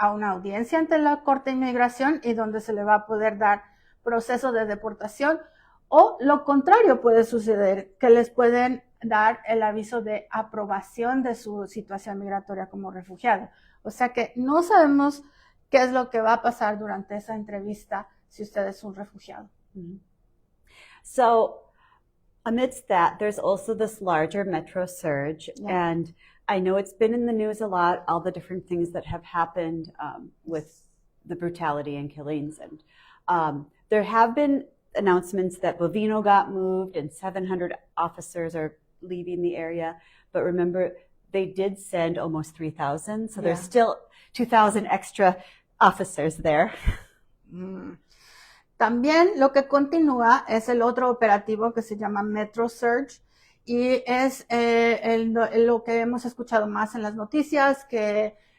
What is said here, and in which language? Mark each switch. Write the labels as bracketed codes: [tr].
[es] audiencia ante la Corte de Inmigración y donde se le va a poder dar proceso de deportación, o lo contrario puede suceder, que les pueden dar el aviso de aprobación de su situación migratoria como refugiado. O sea que no sabemos qué es lo que va a pasar durante esa entrevista si usted es un refugiado. Mm-hmm. [en] So amidst that, there's also this larger metro surge, and I know it's been in the news a lot, all the different things that have happened with the brutality and killings. And there have been announcements that Bovino got moved and 700 officers are leaving the area. But remember, they did send almost 3,000, so there's still 2,000 extra officers there. [es] También lo que continúa es el otro operativo que se llama Metro Surge, y es lo que hemos escuchado más en las noticias, que